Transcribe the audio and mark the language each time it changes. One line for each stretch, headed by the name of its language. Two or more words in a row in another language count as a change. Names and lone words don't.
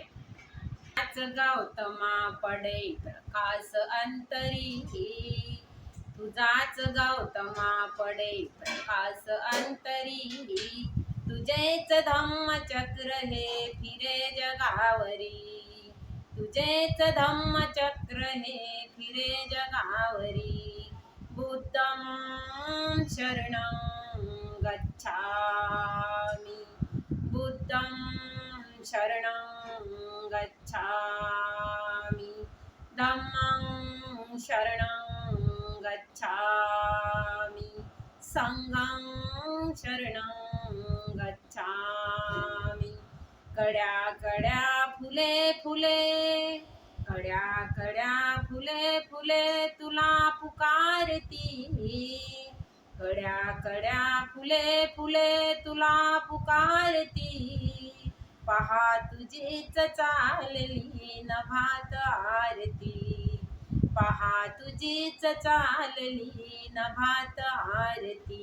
Marathi: आज गौतमा पडे प्रकाश अंतरी, तुझाच गौतमा पडे प्रकाश अंतरी, तुझेच धम्मचक्र हे फिरे जगावरी, तुझेच धम्मचक्र हे फिरे जगावरी.
Pali: बुद्धं शरणं गच्छामि, बुद्धं शरणं गच्छामि, धम्मं शरणं गच्छामि, संघं शरणं गच्छामि.
Marathi: कड्या कड्या फुले फुले, कड्या कड्या फुले फुले तुला पुकारती, कड्या कड्या फुले फुले तुला पुकारती. पहा तुझीच चालली नभात आरती, पहा तुझीच चालली नभात आरती.